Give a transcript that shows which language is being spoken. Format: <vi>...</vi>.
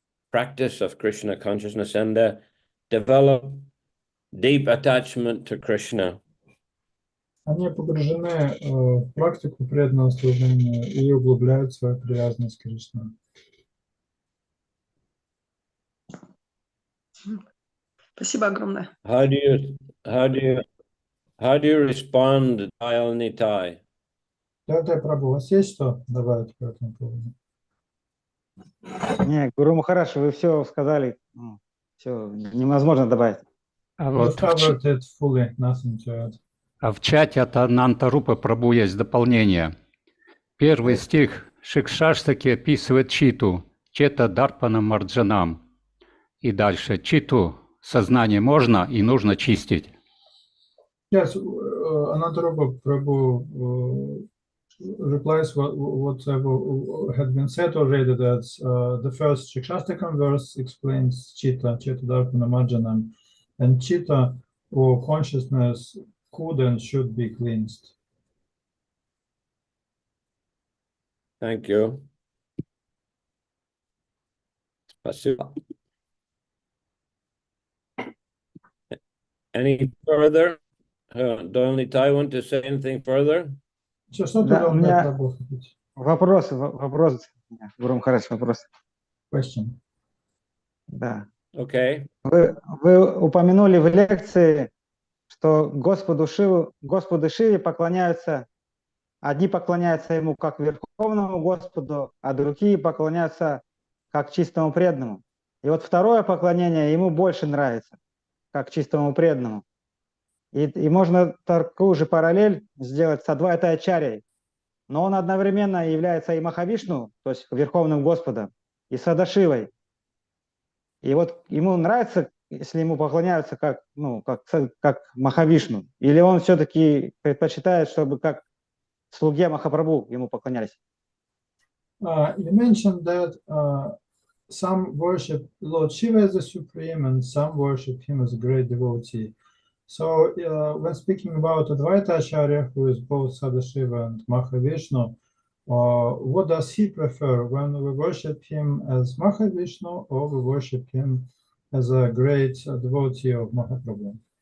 <en>practice of Krishna consciousness and develop deep attachment to Krishna.</en> <ru>Они погружены в практику преданного служения и углубляют свою привязанность к Кришне. Спасибо огромное.</ru> <en>How do you respond, Dayal Nitai?</en> <ru>Дорогой Прабху, у вас есть что добавить по этому поводу? Не, Гуру Махарадж, вы все сказали, все невозможно добавить. А</ru> <en>You</en> <ru>вот</ru> <en>covered it fully, nothing to add.</en> <ru>а в чате от Ананта Рупы Прабху есть дополнение. Первый стих Шикшаштаки описывает читу, чета дарпана марджанам. И дальше читу, сознание можно и нужно чистить.</ru> <en>Yes, Anantara Prabhu replies whatever had been said already, that the first Shikshastakam verse explains Chitta Dharpana Marjanam, and Chitta, or consciousness, could and should be cleansed. Thank you.</en> <ru>Spasibo.</ru> <en>Any further? Dayal Nitai want to say anything further?</en> <ru>Что Да, у туда меня Прабху хотите? вопрос, Гуру Махарадж, вопрос.</ru> <en>Question.</en> <ru>Да.</ru> <en>Okay.</en> <ru>Вы упомянули в лекции, что Господу Шиве поклоняются, одни поклоняются Ему как Верховному Господу, а другие поклоняются как чистому преданному. И вот второе поклонение Ему больше нравится, как чистому преданному. И можно такую же параллель сделать с Адвайта Ачарьей. Но он одновременно является и Махавишну, то есть Верховным Господом, и Садашивой. И вот ему нравится, если ему поклоняются как Махавишну, или он все-таки предпочитает, чтобы как слуге Махапрабху ему поклонялись?</ru> <en>You mentioned that some worship Lord Shiva as the supreme, and some worship him as a great devotee. So when speaking about Advaita Acharya, who is both Sadashiva and Mahavishnu, what does he prefer, when we worship him as Mahavishnu or we worship him as a great devotee of Mahaprabhu?</en>